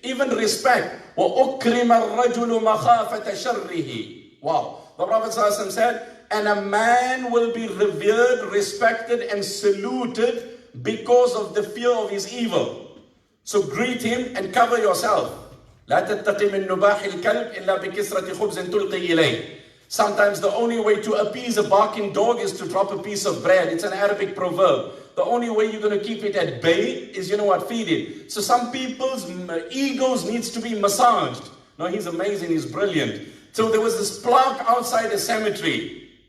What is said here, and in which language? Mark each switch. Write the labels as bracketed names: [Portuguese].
[English] Even respect. [Arabic] وَأُكْرِمَ الرَّجُلُ مَخَافَةَ شَرِّهِ. [English] Wow. The Prophet ﷺ said, and a man will be revered, respected, and saluted because of the fear of his evil. So greet him and cover yourself. [Arabic] لا تتقي من نباح الكلب إلا بكسرة خبز تلقي إليه. [English] Sometimes the only way to appease a barking dog is to drop a piece of bread. It's an Arabic proverb. The only way you're going to keep it at bay is, you know what, feed it. So some people's egos needs to be massaged. No, he's amazing, he's brilliant. So there was this plaque outside a cemetery.